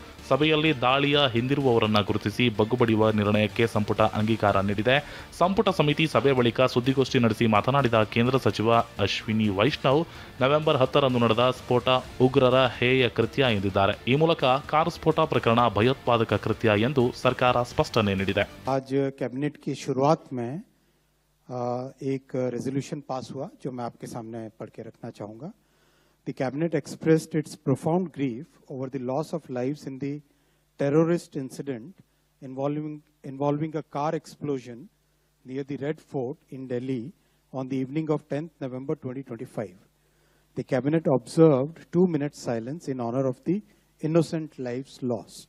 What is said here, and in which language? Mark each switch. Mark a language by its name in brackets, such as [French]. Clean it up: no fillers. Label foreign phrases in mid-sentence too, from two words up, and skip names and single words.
[Kannada] ಸಭೆಯಲ್ಲಿ ದಾಳಿಯ ಹಿಂದಿರುವವರನ್ನ ಗುರುತಿಸಿ ಬಗ್ಗುಬಡಿಯುವ ನಿರ್ಣಯಕ್ಕೆ ಸಂಪುಟ ಅಂಗೀಕಾರ ನೀಡಿದೆ. ಸಂಪುಟ ಸಮಿತಿ ಸಭೆ ಬಳಿಕ ಸುದ್ದಿಗೋಷ್ಠಿ ನಡೆಸಿ ಮಾತನಾಡಿದ ಕೇಂದ್ರ ಸಚಿವ ಅಶ್ವಿನಿ ವೈಷ್ಣವ್, ನವೆಂಬರ್ 10ರಂದು ನಡೆದ ಸ್ಫೋಟ ಉಗ್ರರ ಹೇಯ ಕೃತ್ಯ ಎಂದಿದ್ದಾರೆ. ಈ ಮೂಲಕ ಕಾರು ಸ್ಫೋಟ ಪ್ರಕರಣ ಭಯೋತ್ಪಾದಕ ಕೃತ್ಯ ಎಂದು ಸರ್ಕಾರ ಸ್ಪಷ್ಟನೆ ನೀಡಿದೆ. [Hindi] आज कैबिनेट की शुरुआत में एक [English] resolution pass [Hindi] हुआ जो मैं आपके सामने पढ़ के रखना चाहूँगा. [English] The cabinet expressed its profound grief over the loss of lives in the terrorist incident involving a car explosion near the Red Fort in Delhi on the evening of 10th November 2025. The cabinet observed 2 minutes silence in honor of the innocent lives lost.